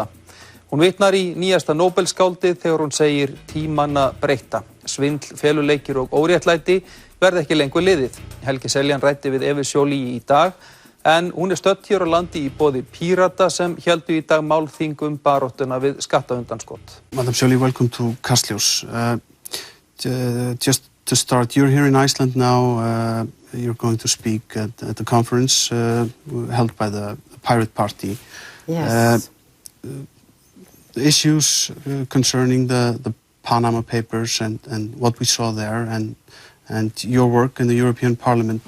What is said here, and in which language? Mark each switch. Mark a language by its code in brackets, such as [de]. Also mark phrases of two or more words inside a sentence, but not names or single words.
[is] Hún vitnar í nýjasta Nóbelsskáldið þegar hún segir tímanna breytta. Svindl, feluleikir og óréttlæti verði ekki lengur liðið. Helgi Seljan ræddi við Evu Joly í dag, en hún stödd hér á landi í boði Pírata sem héldu í dag málþing baráttuna við skattaundanskot. [en] Madam Joly, welcome to Kastljós. Just to start, you're here in Iceland now. You're going to speak at the conference held by the Pirate Party. Yes. The issues concerning the Panama Papers and what we saw there and your work in the European Parliament.